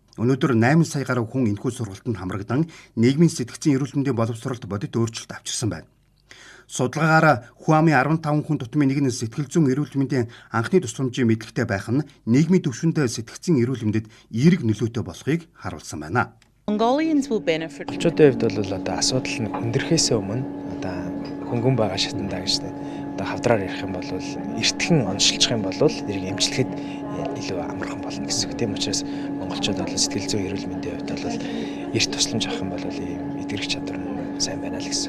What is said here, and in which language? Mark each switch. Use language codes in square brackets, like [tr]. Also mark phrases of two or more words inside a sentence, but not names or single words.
[mn] Өнөөдөр 8 сая гаруй хүн энэхүү сургалтанд хамрагдан нийгмийн сэтгцийн эрүүл мэндийн боловсролд бодит өөрчлөлт авчирсан байна. Судалгаагаар хүн амын 15 хүн тутмын нэг нь сэтгэл зүйн эрүүл мэндийн анхны тусламжийн мэдлэгтэй байх нь нийгмийн түвшинд сэтгцийн эрүүл мэндэд эерэг нөлөөтэй болохыг харуулсан байна. [en] Mongolians will benefit. [mn] Монголчуудын хувьд бол асуудал нь хүндрэхээс өмнө хөнгөн байгаа шатндаа гэж хавдраар ярих юм бол эртхэн онцлчих юм бол тэрийг эмчлэхэд илүү амархан болно гэсэн үг. Тийм учраас монголчууд бол сэтгэл зүйн эрүүл мэндийн хувьд бол эрт тусламж авах юм бол ийм эдгэрэх чадвар нь сайн байна л гэсэн.